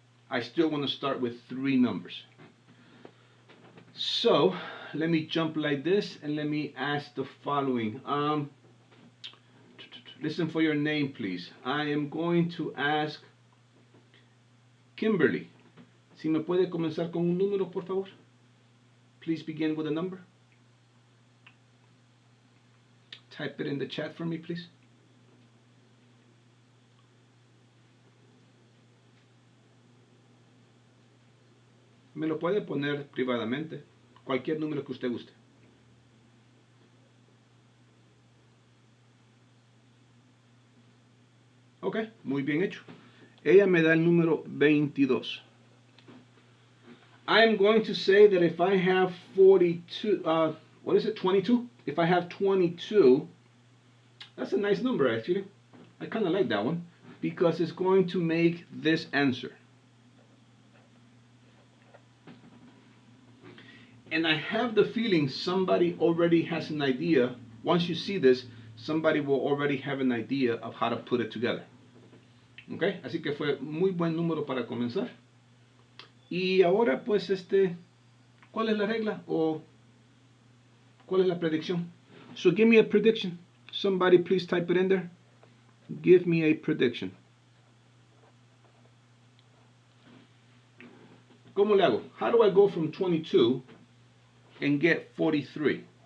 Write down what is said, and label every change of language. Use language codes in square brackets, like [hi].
[en] I still want to start with 3 numbers. So let me jump like this and let me ask the following. Listen for your name, please. I am going to ask Kimberly. [es] Si me puede comenzar con un número, por favor. [en] Please begin with a number. Type it in the chat for me, please. [es] Me lo puede poner privadamente. Cualquier número que usted guste. Ok, muy bien hecho. Ella me da el número 22. [en] I am going to say that if I have 42, what is it, 22? If I have 22, that's a nice number actually. I kind of like that one because it's going to make this answer. And I have the feeling somebody already has an idea. Once you see this, somebody will already have an idea of how to put it together. [es] Okay, así que fue muy buen número para comenzar. Y ahora pues ¿cuál es la regla? O ¿Cuál es la predicción? [en] So give me a prediction. Somebody please type it in there. Give me a prediction. [es] ¿Cómo le hago? [en] How do I go from 22 and get 43?